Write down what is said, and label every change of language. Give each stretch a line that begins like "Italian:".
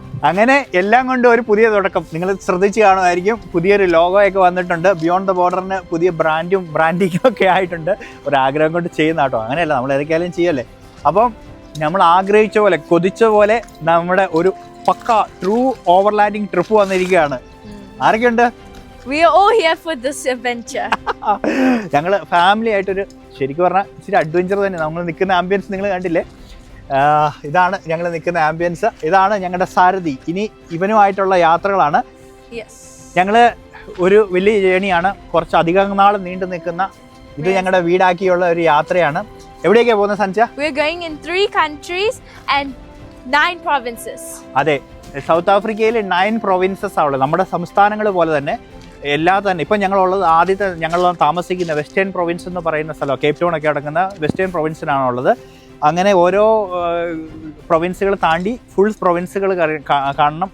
Malayalam: അങ്ങനെ എല്ലാം കൊണ്ടും ഒരു പുതിയ തുടക്കം. നിങ്ങൾ ശ്രദ്ധിച്ച് കാണുമായിരിക്കും, പുതിയൊരു ലോഗോയൊക്കെ വന്നിട്ടുണ്ട്. ബിയോണ്ട് ദ ബോർഡറിന് പുതിയ ബ്രാൻഡിങ്ങും ഒക്കെ ആയിട്ടുണ്ട്. ഒരാഗ്രഹം കൊണ്ട് ചെയ്യുന്ന കേട്ടോ. അങ്ങനെയല്ല, നമ്മൾ ഏതൊക്കെയാലും ചെയ്യല്ലേ. അപ്പം നമ്മൾ ആഗ്രഹിച്ച പോലെ, കൊതിച്ച പോലെ നമ്മുടെ ഒരു പക്ക ട്രൂ ഓവർലാൻഡിങ് ട്രിപ്പ് വന്നിരിക്കുകയാണ്. ആരൊക്കെയുണ്ട്?
English: We are all here for this adventure.
Malayalam: ഞങ്ങൾ ഫാമിലി ആയിട്ടൊരു, ശരിക്കും പറഞ്ഞാൽ ഇച്ചിരി അഡ്വഞ്ചർ തന്നെ. നമ്മൾ നിൽക്കുന്ന ആംബിയൻസ് നിങ്ങൾ കണ്ടില്ലേ? ഇതാണ് ഞങ്ങൾ നിൽക്കുന്ന ആംബിയൻസ്. ഇതാണ് ഞങ്ങളുടെ സാരഥി. ഇനി ഇവനുമായിട്ടുള്ള യാത്രകളാണ്. ഞങ്ങൾ ഒരു വലിയ ജേണിയാണ്, കുറച്ച് അധികം നാൾ നീണ്ടു നിൽക്കുന്ന. ഇത് ഞങ്ങളുടെ വീടാക്കിയുള്ള ഒരു യാത്രയാണ്. എവിടേക്കാണ് പോകുന്നത് സഞ്ജ?
English: We are going in 3 countries and 9 provinces.
Malayalam: അതെ, സൗത്ത് ആഫ്രിക്കയിൽ 9 പ്രൊവിൻസസ് ആണ് ഉള്ളത്. നമ്മുടെ സംസ്ഥാനങ്ങൾ പോലെ തന്നെ എല്ലാ തന്നെ. ഇപ്പം ഞങ്ങളുള്ളത് ഞങ്ങൾ താമസിക്കുന്ന വെസ്റ്റേൺ പ്രൊവിൻസ് എന്ന് പറയുന്ന സ്ഥലം, കേപ്പ് ടൗൺ ഒക്കെ അടങ്ങുന്ന വെസ്റ്റേൺ പ്രൊവിൻസിനാണുള്ളത്. അങ്ങനെ ഓരോ പ്രൊവിൻസുകൾ താണ്ടി ഫുൾ പ്രൊവിൻസുകൾ കാണണം.